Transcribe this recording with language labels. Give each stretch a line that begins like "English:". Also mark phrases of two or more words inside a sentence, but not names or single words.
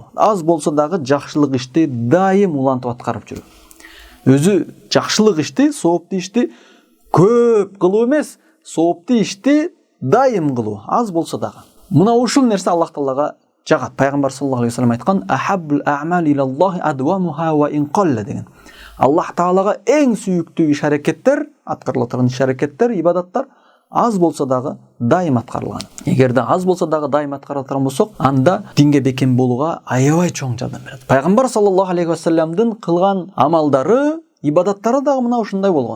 Kyrgyz: Аз болсо дагы жакшылык ишти дайым улантып аткарып жүрүү. Өзү жакшылык ишти, сооптуу ишти көп кылуу эмес, сооптуу ишти дайым кылуу, аз болсо дагы. Мына ушул нерсе Аллах Таалага жагат.
Arabic: Пайгамбар صلى الله عليه وسلم айткан: "أحب الأعمال إلى الله أدومها وإن قل" деген.
Kyrgyz: Аллах Таалага эң сүйүктүү иш-аракеттер, аткарыла турган иш-аракеттер, ибадаттар аз болсо дагы дайым аткарылган. Эгерде аз болсо дагы дайым аткарыла турган болсок, анда динге бекем болууга аябай чоң жардам берет. Пайгамбар
Arabic: صلى الله عليه وسلمдын
Kyrgyz: кылган амалдары, ибадаттары дагы мына ушундай болгон.